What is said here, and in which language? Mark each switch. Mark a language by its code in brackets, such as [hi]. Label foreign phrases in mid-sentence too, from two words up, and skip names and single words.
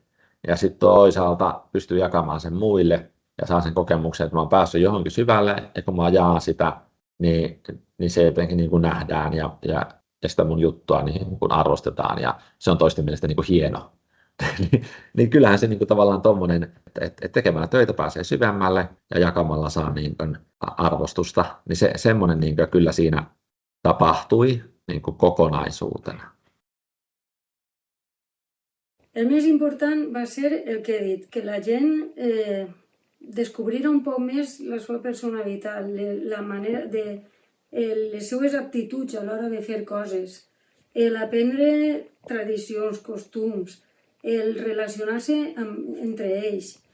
[fi] Ja sitten toisaalta pystyy jakamaan sen muille ja saa sen kokemuksen, että mä oon päässyt johonkin syvälle, ja kun mä jaan sitä, niin se jotenkin niin kuin nähdään ja sitä mun juttua niin kuin arvostetaan, ja se on toisten mielestä niin kuin hieno. Niin kyllähän se niin kuin tavallaan tommonen, että tekemällä töitä pääsee syvemmälle ja jakamalla saa niin kuin arvostusta, niin semmoinen niin kuin kyllä siinä tapahtui niin kuin kokonaisuutena. [ca] El més important va ser el que he dit, que la gent descobrira un poc més la seva personalitat, la manera de les seues aptituds a l'hora de fer coses, l'aprendre tradicions, costums, el relacionar-se entre ells.